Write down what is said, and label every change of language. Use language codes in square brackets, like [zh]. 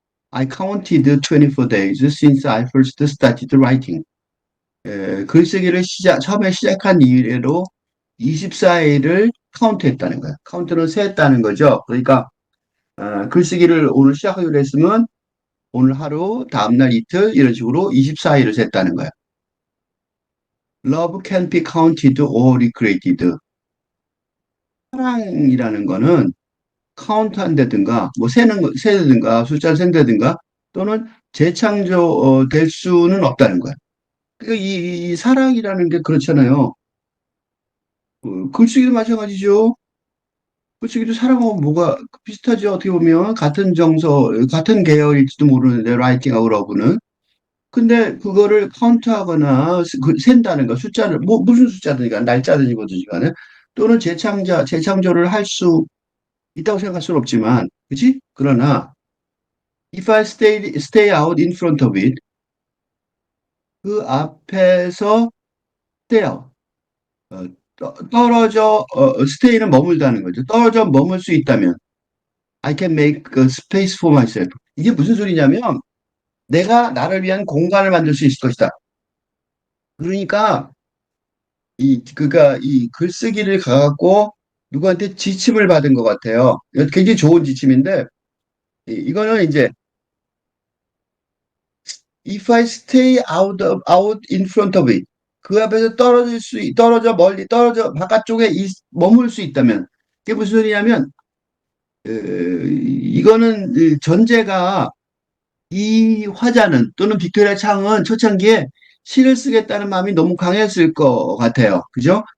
[en] I counted 24 days since I first started writing. [ko] 글쓰기를 처음에 시작한 이래로 24일을 카운트했다는 거야. 카운트는 세했다는 거죠. 그러니까 글쓰기를 오늘 시작하기로 했으면 오늘 하루, 다음날 이틀 이런 식으로 24일을 셌다는 거야. [en] Love can be counted or recreated. [ko] 사랑이라는 거는 카운트한다든가 뭐 세든가 숫자를 센다든가 또는 재창조될 수는 없다는 거야. 그러니까 이 사랑이라는 게 그렇잖아요. 글쓰기도 마찬가지죠. 글쓰기도 사람하고 뭐가 비슷하죠. 어떻게 보면 같은 정서, 같은 계열일지도 모르는데 라이팅하고 러브는. 근데 그거를 카운트하거나 센다는 거, 숫자를 뭐 무슨 숫자든가 날짜든지 뭐든지 간에 또는 재창조를 할 수 있다고 생각할 수는 없지만, 그치? 그러나 [en] if I stay out in front of it, [ko] 그 앞에서 [en] stay out, [ko] 어, 떨어져 [en] stay는 [ko] 머물다는 거죠. 떨어져 머물 수 있다면 [en] I can make a space for myself. [ko] 이게 무슨 소리냐면 내가 나를 위한 공간을 만들 수 있을 것이다. 그러니까 그가 이 글쓰기를 가갖고 누구한테 지침을 받은 것 같아요. 굉장히 좋은 지침인데 이거는 이제 [en] if I stay out in front of it [ko] 그 앞에서 떨어져 멀리 떨어져 바깥쪽에 머물 수 있다면 그게 무슨 소리냐면 이거는 전제가 이 화자는 또는 빅토리아 창은 초창기에 시를 쓰겠다는 마음이 너무 강했을 것 같아요. 그죠?